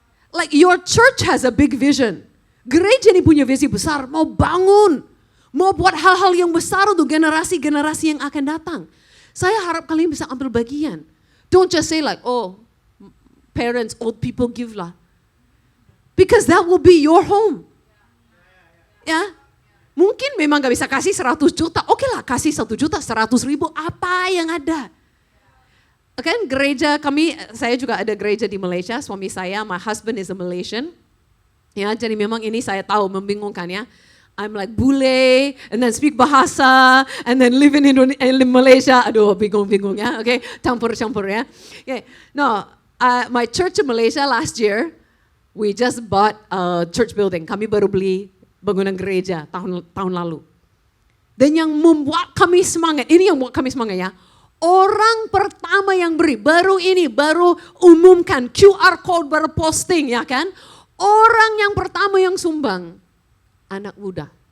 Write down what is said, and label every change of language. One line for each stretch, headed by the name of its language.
English: Like your church has a big vision.
Indonesian: Gereja ini punya visi besar, mau bangun. Mau buat hal-hal yang besar untuk generasi-generasi yang akan datang. Saya harap kalian bisa ambil bagian.
English: Don't just say like, oh, parents, old people give lah. Because that will be your home.
Indonesian: Ya, mungkin memang gak bisa kasih 100 juta. Oke lah, kasih 1 juta, 100.000, apa yang ada. Kan gereja kami, saya juga ada gereja di Malaysia, suami saya,
English: my husband is a Malaysian.
Indonesian: Ya, jadi memang ini saya tahu membingungkan ya.
English: I'm like bule, and then speak bahasa, and then live in Malaysia.
Indonesian: Aduh, bingung-bingung ya. Okay, campur-campur ya.
English: Okay. No, my church in Malaysia last year, we just bought a church building.
Indonesian: Kami baru beli bangunan gereja tahun lalu. Dan yang membuat kami semangat, ini yang membuat kami semangat ya. Orang pertama yang beri, baru umumkan, QR code baru posting ya kan. Orang yang pertama yang sumbang, anak muda.